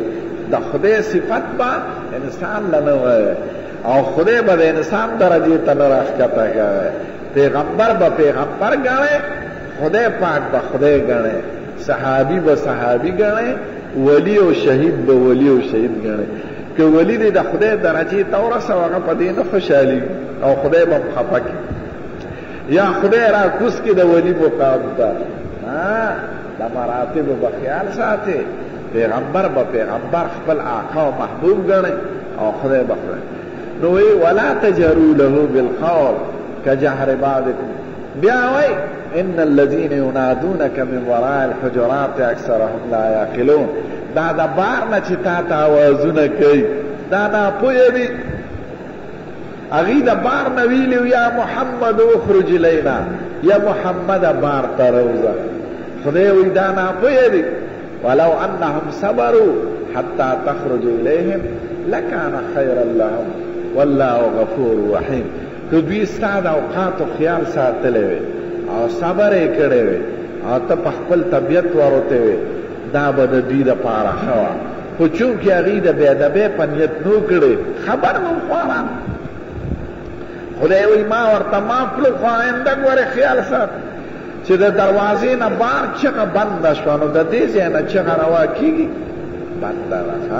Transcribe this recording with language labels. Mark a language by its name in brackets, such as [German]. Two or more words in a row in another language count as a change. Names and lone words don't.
[Pashto] د خدای صفت به انسان له نه وایي او خدای به د انسان درجې ته نه راښکته کوي پیغمبر به پیغمبر ګڼي خدای پاک به خدای ګڼي صحابي به صحابي ګڼي ولی او شهید به ولی او شهید ګڼي که ولی دی د خدای درجې ته ورسوه هغه په دې نه خوشحالي او خدای به خفه کړي یا خدای را کوز کړي د ولی مقام ته د مراتبو به خیال ساتي پیغمبر به پیغمبر خپل آقا او محبوب ګڼي او خدای به خدای نو وی [Arabic] ولا تجهروا له بالقول كجهر بعضكم [Pashto] بیا وی [Arabic] ان الذين ينادونك من وراء الحجرات اکثرهم لا يعقلون [Pashto] دا د بار نه چې تا ته اوازونه کوي دا ناپوهه دي هغې د بار نه ویلي [Arabic] یا محمد اخرج الینا [Pashto] یا محمد بار ته روزه خدای وی دا ناپوهه دي [Arabic] ولو انهم صبروا حتى تخرج الیهم لکان خیرا لهم والله غفور رحیم [Pashto] که دوی ستا د اوقاتو خیال ساتلی وي او صبر یې کړی وي او ته په خپل طبیعت ورته وي دا به د دوی دپاره ښه وه خو چونکې هغوی د بېادبۍ په نیت نو کړی خبر مو خواره خدای وایي ما ورته معاف کړو خو آینده ګورې خیال سات چې د دروازې نه بار چغه بنده شوه نو د دې ځای نه چغه روا کېږي بنده ده